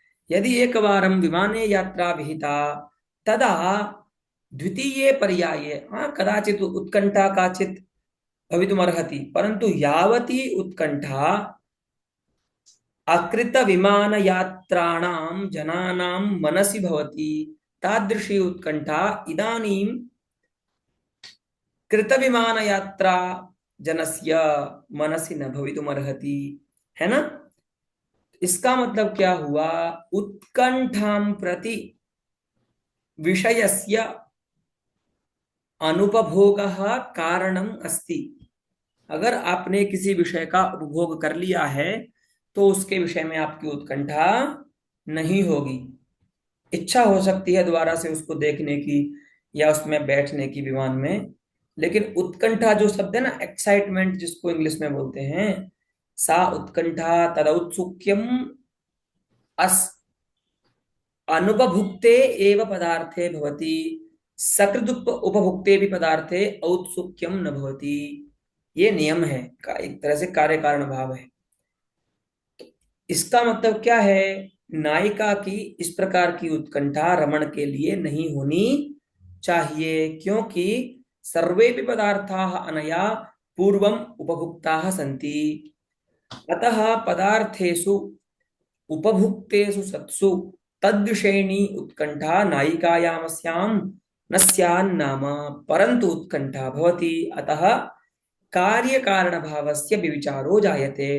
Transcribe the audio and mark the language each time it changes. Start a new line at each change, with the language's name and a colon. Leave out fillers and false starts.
Sanskrit: यदि एकवारं विमाने यात्रा विहिता तदा द्वितीये पर्याये कदाचित् उत्कण्ठा काचित् भवितुमर्हति, परन्तु यावती उत्कण्ठा अकृतविमानयात्राणां जनानां मनसि भवति, तादृशी उत्कण्ठा इदानीं कृतविमानयात्रा जनस्य मनसि न भवितुमर्हति।
Hindi: है ना? इसका मतलब क्या हुआ?
Sanskrit: उत्कंठां प्रति विषयस्य अनुपभोगः कारणम अस्ति।
Hindi: अगर आपने किसी विषय का उपभोग कर लिया है तो उसके विषय में आपकी उत्कंठा नहीं होगी। इच्छा हो सकती है दोबारा से उसको देखने की या उसमें बैठने की विमान में, लेकिन उत्कंठा जो शब्द है ना, एक्साइटमेंट जिसको इंग्लिश में बोलते हैं,
Sanskrit: सा उत्कंठा तदौत्सुक्यम अस अनुपभुक्ते एव पदार्थे भवति, सकृदुप उपभुक्ते भी पदार्थे औत्सुक्यम न भवति।
Hindi: ये नियम है का, एक तरह से कार्य कारण भाव है। इसका मतलब क्या है? नायिका की इस प्रकार की उत्कंठा रमण के लिए नहीं होनी चाहिए, क्योंकि
Sanskrit: सर्वे भी पदार्थाः अनया पूर्वम उपभुक्ताः सन्ति। अतः पदार्थेषु उपभुक्तेषु सत्सु तद्विषयिणी उत्कंठा नायिकायामस्यां न स्यान्नाम, परन्तु उत्कंठा भवति। अतः कार्यकारणभावस्य विविचारो जायते।